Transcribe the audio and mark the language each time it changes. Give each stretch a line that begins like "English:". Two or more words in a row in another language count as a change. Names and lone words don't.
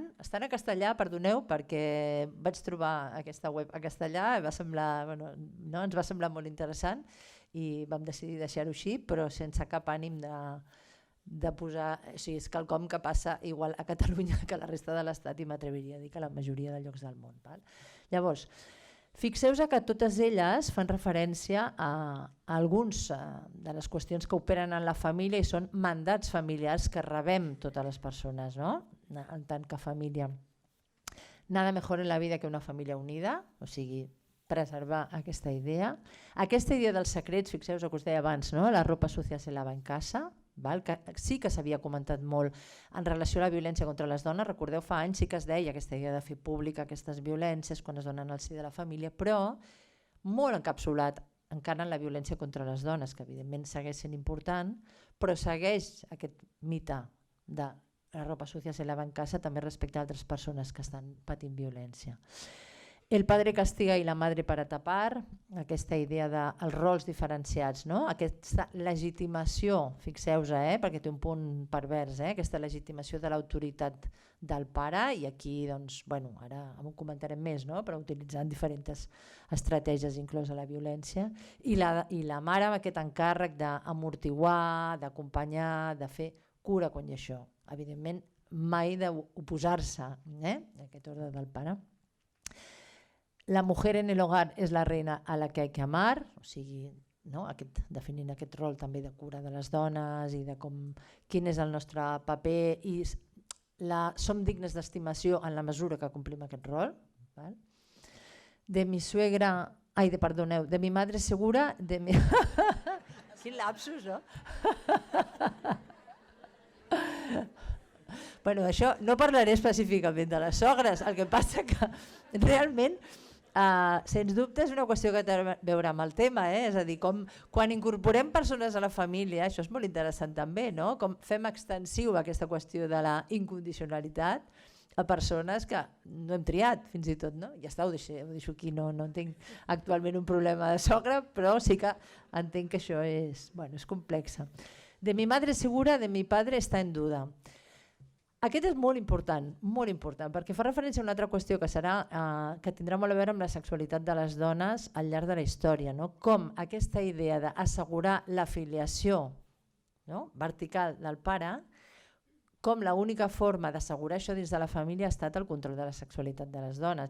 Catalan: Estan a castellà, perdoneu, perquè vaig trobar aquesta web a castellà i ens va semblar molt interessant i vam decidir deixar-ho així, però sense cap ànim de posar, o sigui, és quelcom que passa igual a Catalunya que a la resta de l'Estat i m'atreviria a dir que a la majoria de llocs del món. Llavors, fixeu-vos que totes elles fan referència a algunes de les qüestions que operen en la família i són mandats familiars que rebem totes les persones, no? En tant que família.
Spanish: Nada mejor en la vida que una família unida,
Catalan: o sigui, preservar aquesta idea. Aquesta idea dels secrets, fixeu-vos el que us deia abans, no?
Spanish: La ropa sucia se lava en casa,
Catalan: que sí que s'havia comentat molt en relació a la violència contra les dones. Recordeu, fa anys sí que es deia aquesta idea de fer pública aquestes violències quan es donen al si de la família, però molt encapsulat encara en la violència contra les dones, que evidentment segueix sent important, però segueix aquest mite de
Spanish: la ropa sucia se lava en casa
Catalan: també respecte a altres persones que estan patint violència.
Spanish: El padre castiga i la madre para tapar,
Catalan: aquesta idea dels rols diferenciats, no? Aquesta legitimació, fixeu-vos, perquè té un punt pervers, aquesta legitimació de l'autoritat del pare, i aquí doncs, ara en comentarem més, no? Però utilitzant diferents estratègies inclosa la violència, i la mare amb aquest encàrrec d'amortiguar, d'acompanyar, de fer cura quan hi ha això. Evidentment mai d'oposar-se a aquest ordre del pare.
Spanish: La mujer en el hogar és la reina a la que hay que amar,
Catalan: o sigui, definint aquest rol també de cura de les dones i de quin és el nostre paper, i som dignes d'estimació en la mesura que complim aquest rol.
Spanish: De mi suegra, de mi madre segura, de mi...
Catalan: Quin lapsus, no? Això no parlaré específicament de les sogres, el que passa que realment sens dubte és una qüestió que té a veure amb el tema, és a dir, quan incorporem persones a la família, això és molt interessant també, no? Com fem extensiu aquesta qüestió de la incondicionalitat a persones que no hem triat fins i tot, no? Ja està, ho deixo aquí, no entenc actualment un problema de sogra, però sí que entenc que això és complex.
Spanish: De mi madre segura, de mi padre está en duda.
Catalan: Aquest és molt important, perquè fa referència a una altra qüestió que tindrà molt a veure amb la sexualitat de les dones al llarg de la història, no? Com aquesta idea d'assegurar la filiació, no? vertical del pare, com l'única forma d'assegurar això dins de la família ha estat el control de la sexualitat de les dones.